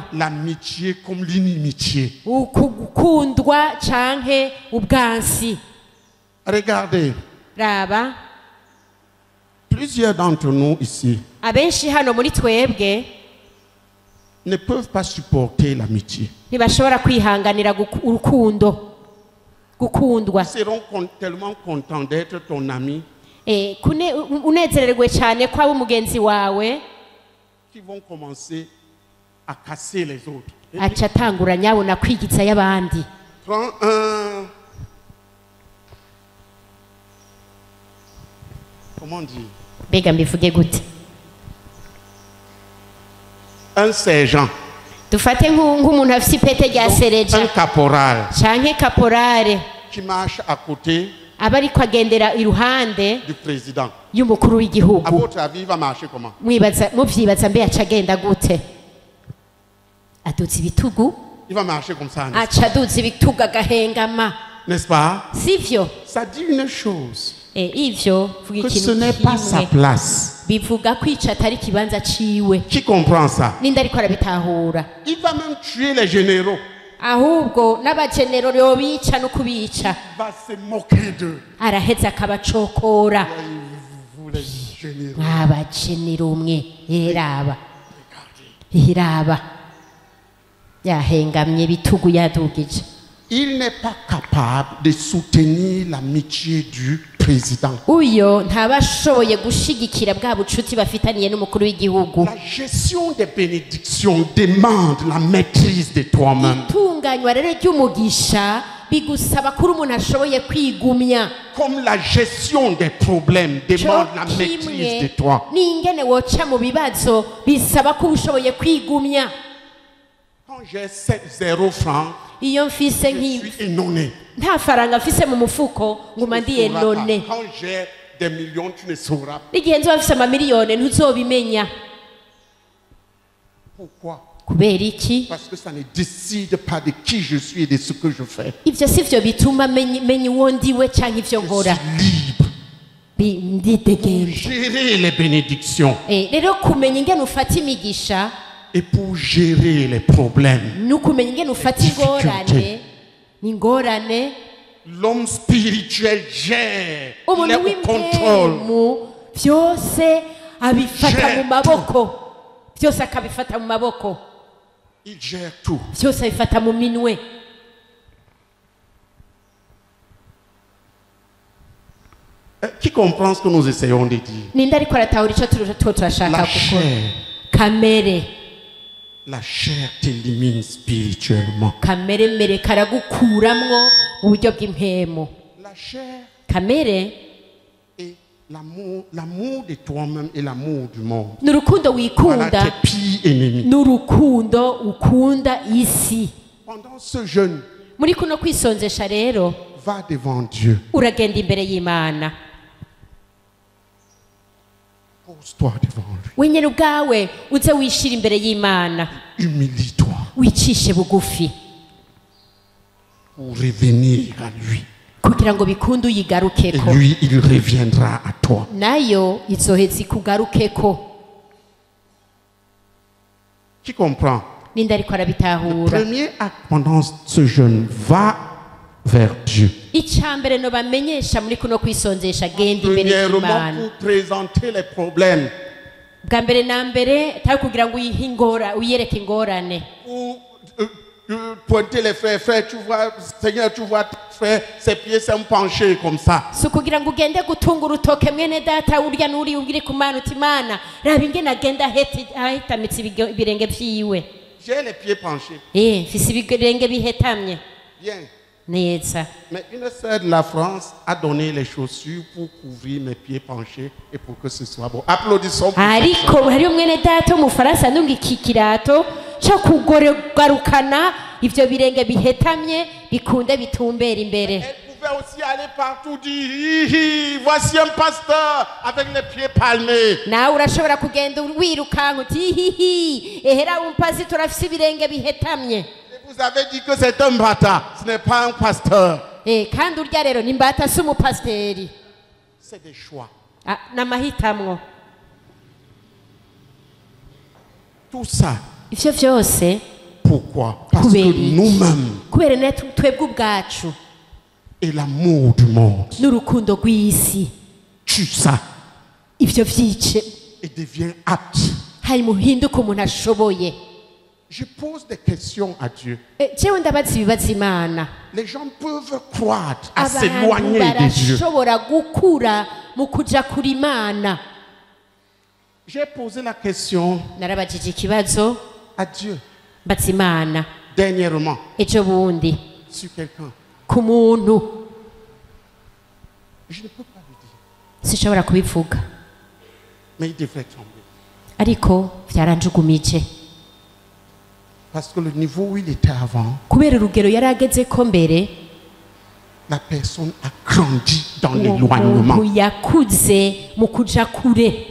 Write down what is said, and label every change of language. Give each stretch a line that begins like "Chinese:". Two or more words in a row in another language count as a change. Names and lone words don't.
French: L'amitié comme l'inimitié.
Rundi: ukukundwa canke ubwansi
French: Regardez,
Rundi: raba
French: plusieurs d'entre nous ici
Rundi: abenshi hano muri twebwe
French: ne peuvent pas supporter l'amitié.
Rundi: ntibashobora kwihanganira urukundo gukundwa
French: Ils seront tellement contents d'être ton ami
Rundi: unezererwe cyane ko abo umugenzi wawe
French: qu'ils vont commencer à casser les autres. Et
Rundi: aca atangura nyabona kwigitsa y'abandi
French: prends un... Comment dire?
Rundi: mbega mbivuge gute
French: Un sergent,
Rundi: dufate nk'umuntu afite ipete rya
French: un
Rundi: sereja
French: caporal
Rundi: canke kaporare
French: qui marche à côté
Rundi: aba ariko agendera iruhande
French: du président.
Rundi: y'umukuru
French: À
Rundi: w'igihugu
French: votre avis, il va marcher comment?
Rundi: muvyibaza mbe aca agenda gute aduza ibitugu
French: Il va marcher comme ça, n'est-ce
Rundi: aca aduza ibitugu agahengama
French: n'est-ce pas?
Rundi: sivyo
French: Ça dit une chose.
Rundi: ivyo vuga
French: que ce
Rundi: ikintu
French: n'est pas sa
Rundi: kimwe
French: place.
Rundi: bivuga kwica atari ikibanza ciwe
French: Qui comprend ça?
Rundi: ninde ariko arabitahura
French: Il va même tuer les généraux.
Rundi: ahubwo n'abagenero yobica no kubica
French: Il va se moquer d'eux.
Rundi: araheza akabacokora
French: Vous les généraux.
Rundi: abagenero umwe iraba yahengamye bitugu yadugije.
French: Il n'est pas capable de soutenir l'amitié du président.
Rundi: Uyo ntabashoboye gushigikira bwa bucuti bafitaniye n'umukuru w'igihugu.
French: La gestion des bénédictions demande la maîtrise de toi-même.
Rundi: Itunganywa rero ry'umugisha bigusaba kuri umuntu ashoboye kwigumya.
French: Comme la gestion des problèmes demande la maîtrise de toi.
Rundi: N'ingene woca mu bibazo bisaba ko ushoboye kwigumya.
French: Quand j'ai 0 francs,
Rundi: iyo mfise
French: je suis énonné.
Rundi: nta faranga mfise mu mufuko nguma ndiye none.
French: Quand j'ai des millions, tu ne sauras.
Rundi: N'igihe nzoba mfise amamiliyoni ntuzobimenya.
French: Pourquoi?
Rundi: Kubera iki?
French: Parce que ça ne décide pas de qui je suis et de ce que je fais.
Rundi: Ivyo sivyo bituma menya uwo ndiwe canke ivyo nkora.
French: Je suis libre.
Rundi: Ndidegemvya.
French: Gérer les bénédictions.
Rundi: Rero kumenya ingene ufata imigisha
French: Et pour gérer les problèmes,
Rundi: nukumenya ingene ufata ingorane
French: l'homme spirituel gère, il est
Rundi: umuntu
French: au contrôle.
Rundi: w'impemu vyose abifata mu maboko vyose akabifata mu maboko
French: Il gère tout.
Rundi: vyose abifata mu minwe.
French: Qui comprend ce que nous essayons de dire?
Rundi: Ninde ariko aratahura ico turashaka
French: La
Rundi: gukora?
French: chair,
Rundi: Kamere
French: la chair t'élimine spirituellement.
Rundi: kamere mere karagukuramwo mu buryo bw'impemu.
French: La chair
Rundi: Kamere
French: et l'amour de toi-même et l'amour du monde.
Rundi: n'urukundo
French: Voilà
Rundi: wikunda
French: tes pires ennemis.
Rundi: n'urukundo ukunda isi.
French: Pendant ce jeûne,
Rundi: Muri kuno kwisonzesha rero
French: va devant Dieu.
Rundi: uragenda imbere y'Imana.
French: Pose-toi devant lui.
Rundi: Wenyene ubwawe uze wishira imbere y'Imana.
French: Humilie-toi
Rundi: Wicishe bugufi
French: pour revenir à lui.
Rundi: kugira ngo bikunde
French: Et
Rundi: uyigarukeko.
French: lui, il reviendra à toi.
Rundi: Nayo izoheza ikugarukeko.
French: Qui comprend?
Rundi: Ninde ariko arabitahura?
French: Premier acte pendant ce jeûne, va vers Dieu.
Rundi: Icambere no bamenyesha muri kuno kwisonzesha genda imbere
French: Premièrement,
Rundi: y'Imana.
French: pour présenter les problèmes.
Rundi: Bwa mbere na mbere atari kugira ngo uyereke ingorane.
French: Pour pointer les frères, frère, tu vois, Seigneur, tu vois, frère, ses pieds sont penchés comme ça.
Rundi: Si kugira ngo ugende gutunga urutoke mwene data urya n'uri ungiri ku Mana uti Mana raba ingene agenda ahitamitse ibirenge vyiwe.
French: J'ai les pieds penchés.
Rundi: Mfise ibirenge bihetamye.
French: Bien.
Rundi: Neza.
French: Mais une sœur de la France a donné les chaussures pour couvrir mes pieds penchés et pour que ce soit bon. Applaudissons pour
Rundi: Ariko hari umwene data mu Faransa ndunga iki kirato cyo kugarukana ivyo birenge bihetamye bikunde bitumbera imbere.
French: Elle pouvait aussi aller partout dire hi, hi, voici un pasteur avec les pieds palmés.
Rundi: Nawe urashobora kugenda wirukanka uti hihi ehera umupasitori afise ibirenge bihetamye.
French: Vous avez dit que c'est un bâtard, ce n'est pas un pasteur.
Rundi: Kandi urya rero ni mbata si umupasiteri.
French: C'est des choix.
Rundi: N'amahitamwo.
French: Tout ça.
Rundi: Ivyo vyose
French: Pourquoi? Parce que nous-mêmes
Rundi: kubera ne twebwe ubwacu
French: et l'amour du monde
Rundi: n'urukundo rw'isi
French: tue ça
Rundi: ivyo vyice
French: et devient apte.
Rundi: hari muhinduka umuntu ashoboye.
French: Je pose des questions à Dieu.
Rundi: Jewe ndabaza ibibazo Imana.
French: Les gens peuvent croître, à
Rundi: Abantu
French: s'éloigner de Dieu.
Rundi: barashobora gukura mu kuja kuri Imana.
French: J'ai posé la question
Rundi: Narabajije ikibazo
French: à Dieu
Rundi: mbaza Imana
French: dernièrement
Rundi: ejo bundi
French: sur quelqu'un.
Rundi: ku muntu
French: Je ne peux pas le dire,
Rundi: sishobora kubivuga
French: mais il devrait tomber.
Rundi: ariko vyaranjugumije
French: Parce que le niveau où il était avant,
Rundi: kubera urugero yari agezeko mbere
French: la personne a grandi dans l'éloignement.
Rundi: umuntu yakuze mu kuja kure.